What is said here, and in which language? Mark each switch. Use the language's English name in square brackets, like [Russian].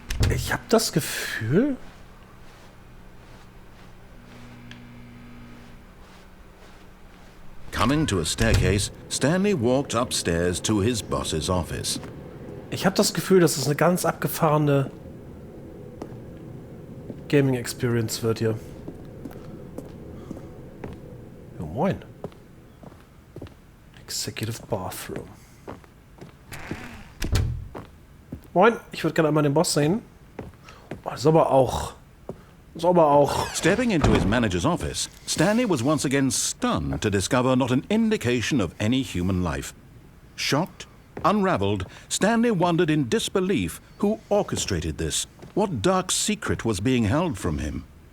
[German] Ich habe das Gefühl... [English] Coming to a staircase, Stanley walked upstairs to his boss's office. [German] Ich habe das Gefühl, dass es eine ganz abgefahrene Gaming Experience wird hier. Jo, moin. Executive Bathroom. Moin, ich würde gerne einmal den Boss sehen. Das ist aber auch... [English] Stepping into his manager's office, Stanley was once again stunned to discover not an indication of any human life. Shocked, unraveled, Stanley wondered in disbelief who orchestrated this, what dark secret was being held from him.